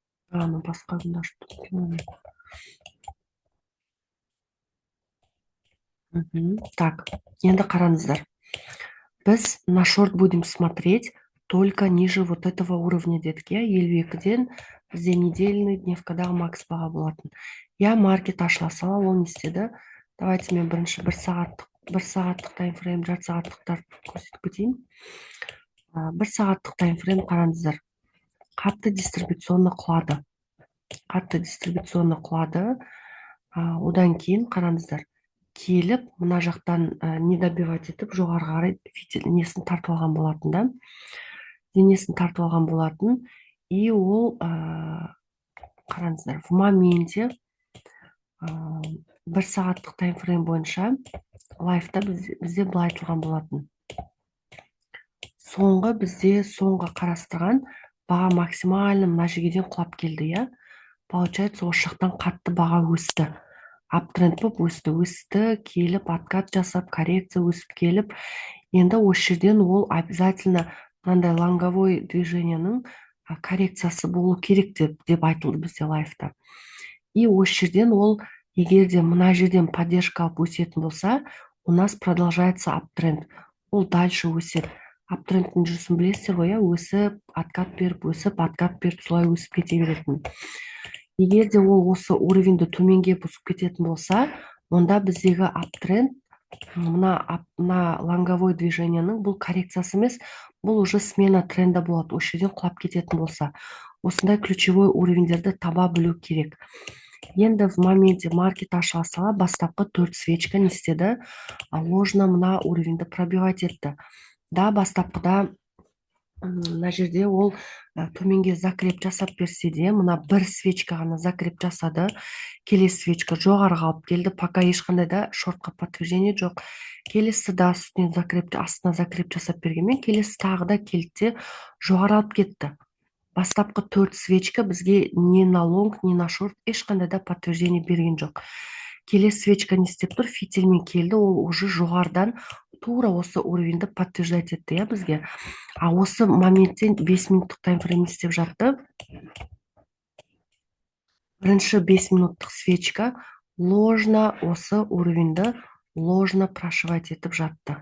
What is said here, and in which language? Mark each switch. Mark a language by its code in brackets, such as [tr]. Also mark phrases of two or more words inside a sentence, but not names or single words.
[kk] аны басқа күнде ашып кеткен. Так, енді қараңыздар. Біз [ru] на шорт будем смотреть только ниже вот этого уровня [kk] дедік, иә, 52-ден бізде недельный дневкадағы макс баға болатын. Я маркет ашыла сала, ол не істеді? Давайте мен бірінші бір сағаттық таймфрейм, жарты сағаттықтар көрсетіп кетейін. Бір сағаттық таймфрейм қараңыздар. Қатты дистрибуционны құлады. Одан кейін қараңыздар. Келіп, мына жақтан не добивать етіп, жоғары қарай денесін тартып алған болатын да. Денесін тартып алған болатын. И ол, қараңыздар, [ru] в моменте [kk] бір сағаттық таймфрейм бойынша лайфта бізде былай айтылған болатын. Соңғы қарастырған баға максимально мына жерден құлап келді, иә. Получается, осы жақтан қатты баға өсті. Аптренд болып өсті, келіп, откат жасап, коррекция өсіп келіп, енді осы жерден ол обязательно мынандай лонговой движениенің коррекциясы болу керек деп айтылды бізде лайфта. И осы жерден ол, егер де мына жерден поддержка алып өсетін болса, [ru] у нас продолжается аптренд. [kk] Ол дальше өседі. Аптрендтің жүрісін білесіздер ғой, өсіп, откат беріп, солай өсіп кете беретін. Егер де ол осы уровеньді төменге бұзып кететін болса, онда біздегі аптренд, мына лонговой движениенің бұл коррекциясы емес, бұл [ru] уже смена тренда [kk] болады. Осы жерден құлап кететін болса, осындай ключевой уровеньдерді таба білу керек. Енді [ru] в моменте [kk] маркет ашыла сала, бастапқы 4 свечка не істеді? Ложно мына уровеньді пробивать етті. Да, бастапқыда мына жерде ол төменге закреп жасап берсе де, мына бір свечка ғана закреп жасады. Келесі свечка жоғарыға алып келді, пока ешқандай да шортқа подтверждение жоқ. Келесі да астына закреп жасап бергенмен, келесі тағы да келді, жоғары алып кетті. Бастапқы 4 свечка бізге [ru] не на лонг, не на шорт [kk] ешқандай да подтверждение берген жоқ. Келесі свечка не істеп тұр? Фитильмен келді, ол уже жоғардан тура осы уровеньді подтверждать етті, иә, бізге. Осы моменттен 5 минуттық таймфрейм істеп жатты. Бірінші 5 минуттық свечка ложно осы уровеньді ложно прошивать етіп жатты.